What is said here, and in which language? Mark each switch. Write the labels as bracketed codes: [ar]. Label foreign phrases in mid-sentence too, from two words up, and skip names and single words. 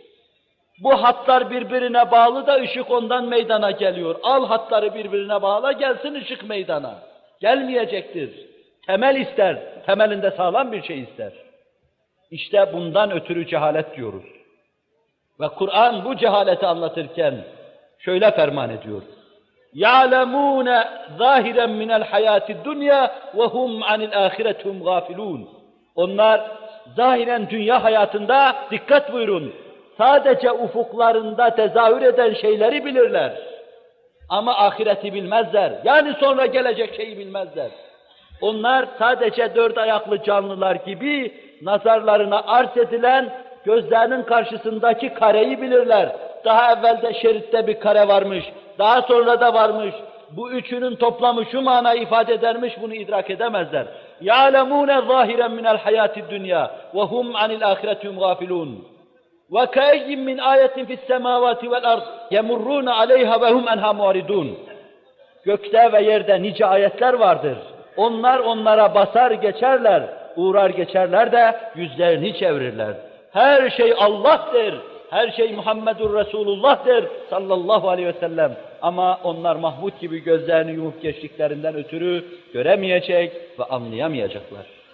[tr] Bu hatlar birbirine bağlı da ışık ondan meydana geliyor. Al hatları birbirine bağla, gelsin ışık meydana. Gelmeyecektir. Temel ister, temelinde sağlam bir şey ister. İşte bundan ötürü cehalet diyoruz. Ve Kur'an bu cehaleti anlatırken şöyle ferman ediyor. [ar] يَعْلَمُونَ ظَاهِرًا مِنَ الْحَيَاةِ الدُّنْيَا وَهُمْ عَنِ الْآخِرَةِ هُمْ غَافِلُونَ. [tr] Onlar zahiren dünya hayatında, dikkat buyurun, sadece ufuklarında tezahür eden şeyleri bilirler. Ama ahireti bilmezler. Yani sonra gelecek şeyi bilmezler. Onlar sadece dört ayaklı canlılar gibi nazarlarına arz edilen gözlerinin karşısındaki kareyi bilirler. Daha evvelde şeritte bir kare varmış, daha sonra da varmış. Bu üçünün toplamı şu manayı ifade edermiş, bunu idrak edemezler. [ar] يَعْلَمُونَ ظَاهِرًا مِنَ الْحَيَاةِ الدُّنْيَا وَهُمْ عَنِ الْآخِرَةِ هُمْ غَافِلُونَ وَكَأَيٍّ مِّنْ آيَةٍ فِي السَّمَاوَاتِ وَالْأَرْضِ يَمُرُّونَ عَلَيْهَا وَهُمْ أَنْهَا مُعْرِضُونَ. [tr] Gökte ve yerde nice ayetler vardır. Onlar onlara basar geçerler, uğrar geçerler de yüzlerini çevirirler. Her şey Allah'tır, her şey [ar] محمد رسول الله'tır صلى الله عليه وسلم. [tr] Ama onlar Mahmud gibi gözlerini yumup geçtiklerinden ötürü göremeyecek ve anlayamayacaklar.